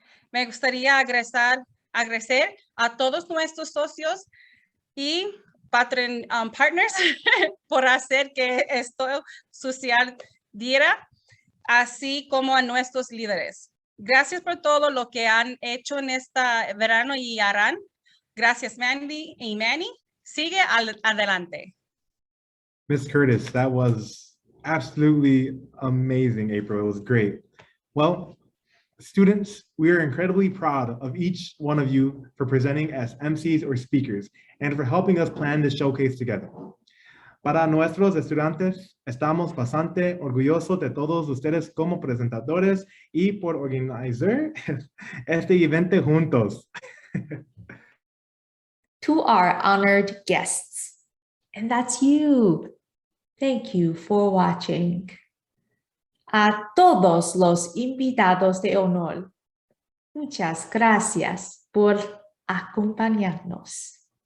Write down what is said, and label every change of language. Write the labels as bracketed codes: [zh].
[es] Me gustaría agradecer a todos nuestros socios y partners por hacer que esto sucediera, así como a nuestros líderes. Gracias por todo lo que han hecho en este verano y harán. Gracias, Mandy y Manny. Sigue adelante. [en] Miss Curtis, that was absolutely amazing, April. It was great. Well, students, we are incredibly proud of each one of you for presenting as MCs or speakers and for helping us plan this showcase together. [es] Para nuestros estudiantes, estamos bastante orgullosos de todos ustedes como presentadores y por organizar este evento juntos. [en] To our honored guests, and that's you. Thank you for watching. [es] A todos los invitados de honor, muchas gracias por acompañarnos.